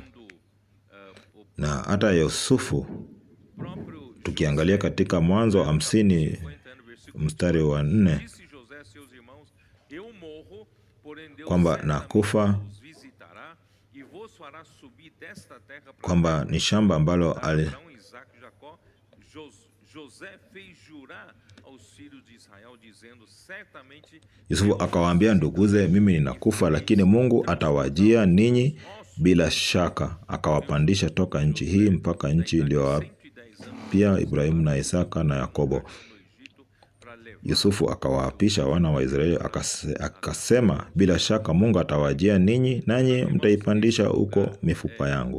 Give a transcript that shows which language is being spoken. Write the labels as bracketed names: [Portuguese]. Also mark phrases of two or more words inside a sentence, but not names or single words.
[Swahili] Na hata Yusufu, tukiangalia katika Mwanzo 50 mstari wa 4, kwamba nakufa kwamba ni shamba ambalo [Portuguese] Abraão, Isaac e Jacó. José fez jurar aos filhos de Israel dizendo, certamente [Swahili] Yusufu akawaambia nduguze, mimi ninakufa, lakini Mungu atawajia ninyi bila shaka, akawapandisha toka nchi hii mpaka nchi iliyowapia Ibrahimu na Isaka na Yakobo. Yusufu akawaapisha wana wa Israeli akasema, bila shaka Mungu atawajia ninyi, nanyi mtaipandisha huko mifupa yangu.